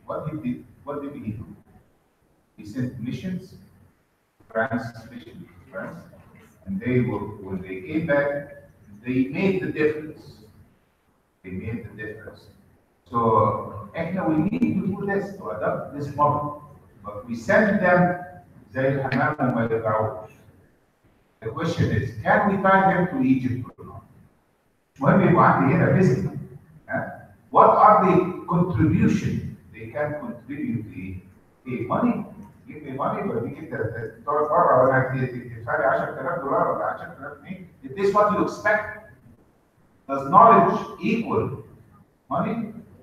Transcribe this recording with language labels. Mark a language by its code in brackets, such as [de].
[en] What did he do? He sent missions, France, especially France, and when they came back, they made the difference. They made the difference. So, we need to do this, to adopt this model, but we send them [ar] زي الحمام وما يرجعوش. [en] The question is, can we tie them to Egypt or not? [ar] المهم يبقوا عندي هنا [en] physically. What are the contribution they can contribute to money? Give me money, but we get the $1 [ar] ولا تدفع لي $10,000 ولا 10,000 جنيه. [en] Is this what you expect? Does knowledge equal money?